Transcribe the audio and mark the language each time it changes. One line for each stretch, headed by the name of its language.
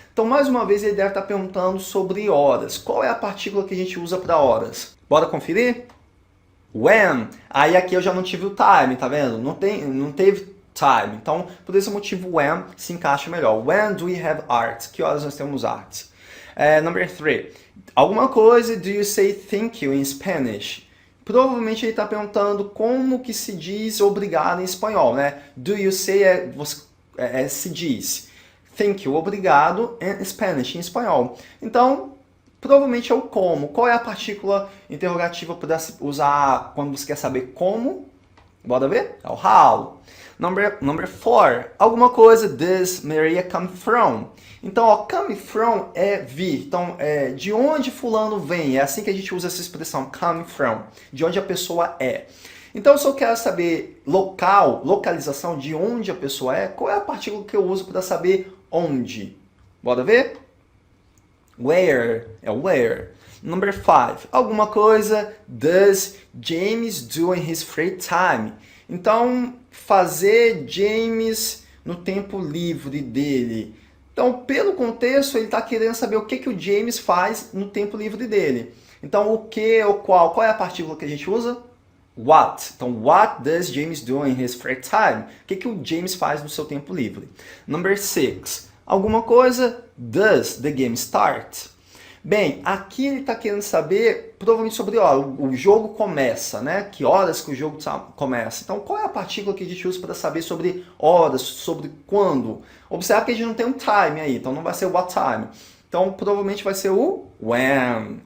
Portuguese: Então, mais uma vez, ele deve estar perguntando sobre horas. Qual é a partícula que a gente usa para horas? Bora conferir? When. Aí aqui eu já não tive o time, tá vendo? Não teve time. Então, por esse motivo, when se encaixa melhor.
English: When do we have art?
Portuguese: Que horas nós temos arte?
English: Number 3.
Portuguese: Alguma coisa,
English: do you say thank you in Spanish?
Portuguese: Provavelmente ele está perguntando como que se diz obrigado em espanhol, né? Do you say se diz thank you, obrigado, in Spanish, em espanhol. Então, provavelmente é o como. Qual é a partícula interrogativa para usar quando você quer saber como? Bora ver? É o how.
English: Number 4.
Portuguese: Alguma coisa,
English: does Maria come from?
Portuguese: Então, ó, come from é vir. Então, de onde fulano vem? É assim que a gente usa essa expressão, come from. De onde a pessoa é. Então, se eu quero saber localização, de onde a pessoa é, qual é a partícula que eu uso para saber onde? Bora ver? Where. É where.
English: Number 5.
Portuguese: Alguma coisa,
English: does James do in his free time?
Portuguese: Então, fazer James no tempo livre dele. Então, pelo contexto, ele está querendo saber o que o James faz no tempo livre dele. Então, o que ou qual é a partícula que a gente usa?
English: What. Então, what does James do in his free time?
Portuguese: O que o James faz no seu tempo livre?
English: Number 6.
Portuguese: Alguma coisa,
English: does the game start?
Portuguese: Bem, aqui ele está querendo saber, provavelmente sobre o jogo começa, né? Que horas que o jogo começa. Então, qual é a partícula que a gente usa para saber sobre horas, sobre quando? Observe que a gente não tem um time aí, então não vai ser o what time. Então, provavelmente vai ser o when.